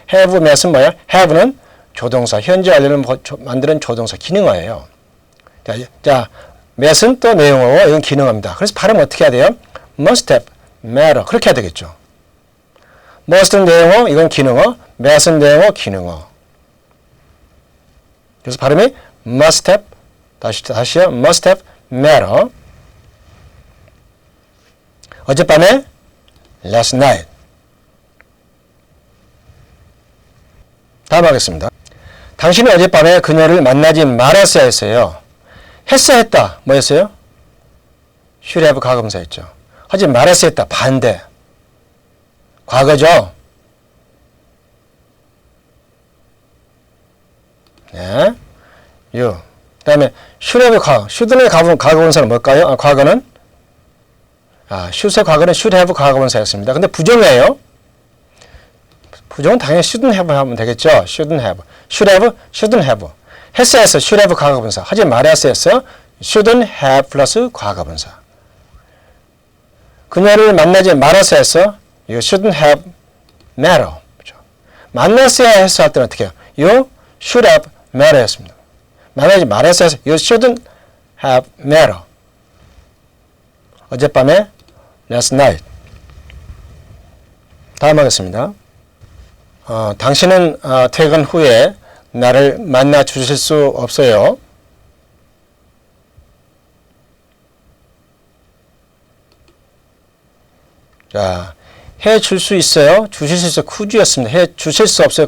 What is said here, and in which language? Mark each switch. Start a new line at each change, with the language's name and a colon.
Korean: have, met은 뭐예요? have는 조동사, 현재 완료를 만드는 조동사, 기능어예요. 자, met은 또 내용어고 이건 기능어입니다. 그래서 발음 어떻게 해야 돼요? must have, met, 그렇게 해야 되겠죠. must는 내용어, 이건 기능어, met은 내용어, 기능어. 그래서 발음이
English: must have,
Korean: 다시요,
English: must have, met.
Korean: 어젯밤에
English: last night.
Korean: 다음 하겠습니다. 당신은 어젯밤에 그녀를 만나지 말았어야 했어요. 했어야 했다. 뭐였어요?
English: should have
Korean: 과거분사였죠. 하지 말았어야 했다. 반대. 과거죠. 네. you. 그 다음에 should have 과거. should의 과거분사는 뭘까요? 과거는 should의 과거는 should have 과거분사였습니다. 근데 부정이에요. 부정은 당연히 shouldn't have 하면 되겠죠.
English: shouldn't have. should have, shouldn't have.
Korean: 했어야 했어.
English: should have
Korean: 과거분사. 하지 말았어야 했어요.
English: shouldn't have
Korean: 플러스 과거분사. 그녀를 만나지 말았어야 했어. 이거 shouldn't have
English: met her.
Korean: 그렇죠? 만났어야 했어 할 때는 어떻게 해요?
English: You should have met her
Korean: 였습니다. 만나지 말았어야 해서
English: You shouldn't have met her.
Korean: 어젯밤에
English: last night.
Korean: 다음 하겠습니다. 당신은 퇴근 후에 나를 만나 주실 수 없어요. 자, 해 줄 수 있어요. 주실 수 있어요. could였습니다. 해 주실 수 없어요.